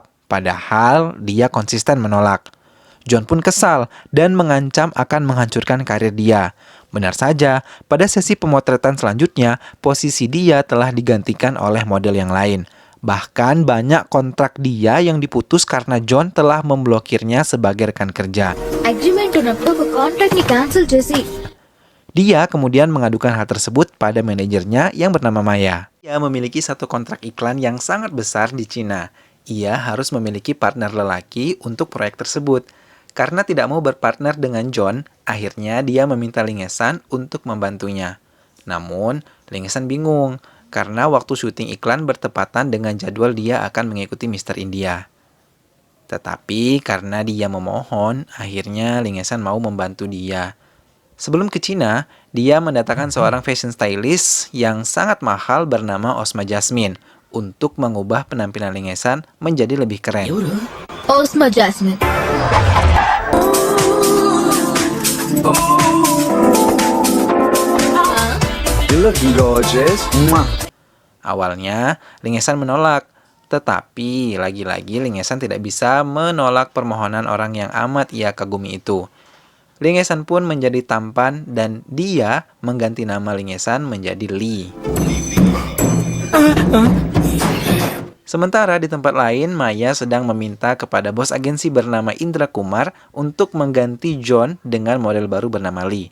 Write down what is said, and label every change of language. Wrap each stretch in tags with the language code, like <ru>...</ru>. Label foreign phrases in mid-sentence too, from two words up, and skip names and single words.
<id>Padahal Dia konsisten menolak. John pun kesal dan mengancam akan menghancurkan karir Dia. Benar saja, pada sesi pemotretan selanjutnya, posisi Dia telah digantikan oleh model yang lain. Bahkan banyak kontrak dia yang diputus karena John telah memblokirnya sebagai rekan kerja.</id> <te>అగ్రిమెంట్ ఉన్నప్పుడు ఒక కాంట్రాక్ట్ ని క్యాన్సిల్ చేసి</te> <id>Dia kemudian mengadukan hal tersebut pada manajernya yang bernama Maya. Ia memiliki satu kontrak iklan yang sangat besar di Cina. Ia harus memiliki partner lelaki untuk proyek tersebut. Karena tidak mau berpartner dengan John, akhirnya dia meminta Lingesan untuk membantunya. Namun, Lingesan bingung karena waktu syuting iklan bertepatan dengan jadwal dia akan mengikuti Mr. India. Tetapi karena dia memohon, akhirnya Lingesan mau membantu dia. Sebelum ke Cina, dia mendatangkan seorang</id> <en>fashion stylist</en> <id>yang sangat mahal bernama Osma Jasmine untuk mengubah penampilan Lingesan menjadi lebih keren. ఓస్మా జాస్మిన్</id> <en>You looking gorgeous.</en> <id>Awalnya, Lingesan menolak. Tetapi, lagi-lagi Lingesan tidak bisa menolak permohonan orang yang amat ia kagumi itu. Lingesan pun menjadi tampan dan dia mengganti nama Lingesan menjadi Lee. Sementara di tempat lain, Maya sedang meminta kepada bos agensi bernama Indra Kumar untuk mengganti John dengan model baru bernama Lee.</id>